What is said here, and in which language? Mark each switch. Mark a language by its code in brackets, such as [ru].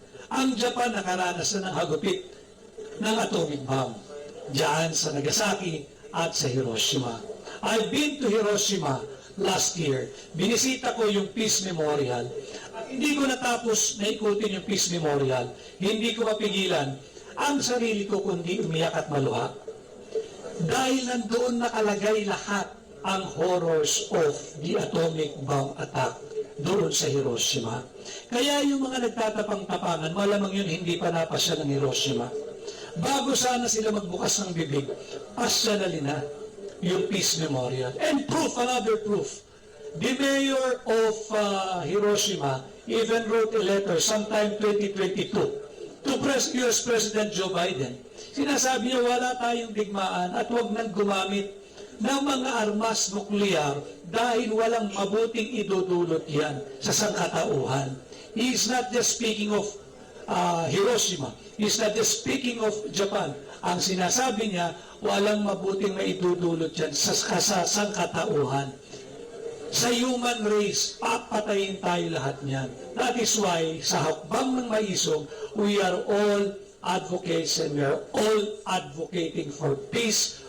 [tl] Ang Japan nakaranas na ng hagupit ng atomic bomb dyan sa Nagasaki at sa Hiroshima. [en] I've been to Hiroshima last year. [tl] Binisita ko yung Peace Memorial. Hindi ko natapos na ikutin yung Peace Memorial. Hindi ko mapigilan ang sarili ko kundi umiyak at maluha. Dahil nandoon nakalagay lahat ang [en] horrors of the atomic bomb attack [tl] doon sa Hiroshima. Kaya yung mga nagtatapang-tapangan, malamang yun hindi pa napasya ng Hiroshima. Bago sana sila magbukas ng bibig, pasyalali na yung Peace Memorial. [en] And proof, another proof, the mayor of Hiroshima even wrote a letter sometime 2022 to US President Joe Biden. [tl] Sinasabi niya wala tayong digmaan at huwag nang gumamit ng mga armas nuklear dahil walang mabuting idudulot yan sa sangkatauhan. [en] He is not just speaking of Hiroshima. He is not just speaking of Japan. [tl] Ang sinasabi niya, walang mabuting maidudulot yan sa sangkatauhan. Sa human race, papatayin tayo lahat niyan. [en] That is why, [tl] sa hakbang ng maisog, [en] we are all advocates and we are all advocating for peace.